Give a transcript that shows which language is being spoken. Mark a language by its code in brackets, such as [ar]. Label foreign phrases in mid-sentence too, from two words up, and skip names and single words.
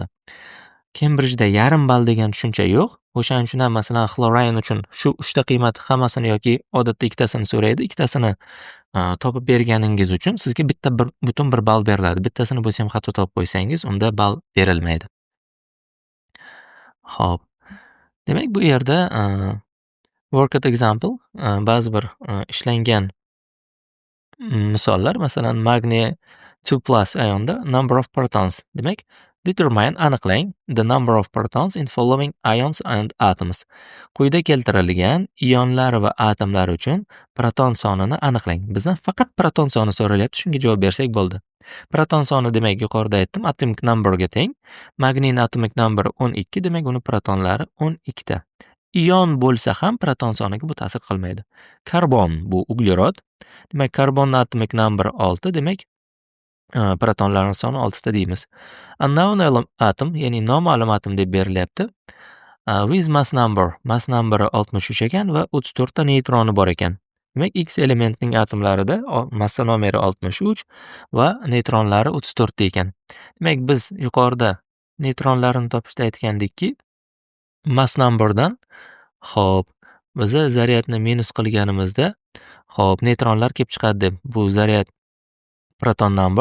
[uz] Cambridge'da yarim ball degan tushuncha yo'q. O'shaning uchun ham masalan chlorine uchun shu 3 ta qiymat hammasini yoki odatda ikkitasini so'raydi. Ikkitasini topib berganingiz uchun sizga bitta butun bir ball beriladi. Bittasini bo'lsa ham xato topib qo'ysangiz, unda ball berilmaydi. Xo'p. Demak, bu yerda [en] worked example [uz] ba'zi bir ishlangan misollar, masalan, magniy 2+ ionda [en] number of protons. Demak, determine, aniqlang the number of protons in following ions and atoms. [uz] Quyida keltirilgan ionlar va atomlar uchun proton sonini aniqlang. Bizdan faqat proton soni so'ralyapti, shunga javob bersak bo'ldi. Proton soni demak yuqorida aytdim, [en] atomic numberga [uz] teng. Magniyning [en] atomic number [uz] 12, demak uni protonlari 12 ta. Ion bo'lsa ham proton soniga bu ta'sir qilmaydi. Karbon bu uglerod. Demak, karbonning [en] atomic number [uz] 6, demak protonlarning soni 6 ta deymiz. [en] Unknown atom, [uz] ya'ni noma'lum atom deb berilyapti. [en] With mass number [uz] 63 ekan va 34 ta neytroni bor ekan. Demak, X elementining atomlarida massa nomeri 63 va neytronlari 34 ta ekan. Demak, biz yuqorida neytronlarni topishda aytgandikki, [en] mass numberdan [uz] biz zaryadni minus qilganimizda, neytronlar kelib chiqadi deb, bu zaryad [en] proton number.